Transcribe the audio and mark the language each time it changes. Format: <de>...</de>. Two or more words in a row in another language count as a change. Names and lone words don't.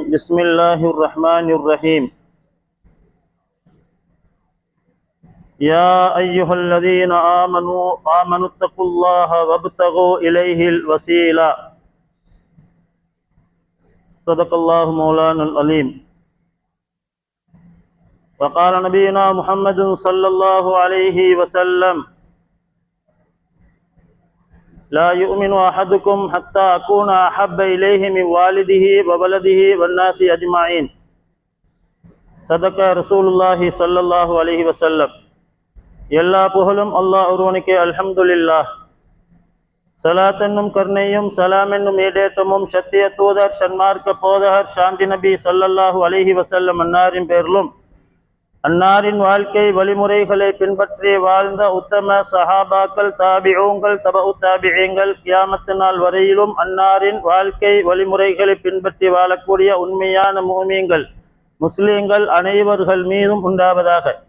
<ar>بسم الله الرحمن الرحيم. يا أيها الذين آمنوا اتقوا الله وابتغوا إليه الوسيلة. صدق الله مولانا العليم. وقال نبينا محمد صلى الله عليه وسلم لا يؤمن أحدكم حتى أكون أحب إليه من والده وولده والناس أجمعين. صدق رسول الله صلى الله عليه وسلم.</ar> <ta>எல்லா புகழும் அல்லாஹ் ஒருவனுக்கே. அல்ஹம்துலில்லாஹ். சலாத் என்னும் கருணையும் சலாம் என்னும் ஈடேற்றமும் சத்திய தூதர் சன்மார்க்க போதகர் சாந்தி நபி</ta> <ar>صلى الله عليه وسلم</ar> <ta>அன்னாரின் பேரிலும் அன்னாரின் வாழ்க்கை வழிமுறைகளை பின்பற்றி வாழ்ந்த உத்தம சஹாபாக்கள், தாபிஊங்கள், தபஉ தாபிஈங்கள், கியாமத்து நாள் வரையிலும் அன்னாரின் வாழ்க்கை வழிமுறைகளை பின்பற்றி வாழக்கூடிய உண்மையான முஃமின்கள் முஸ்லிம்கள் அனைவர்கள் மீதும் உண்டாவதாக.</ta>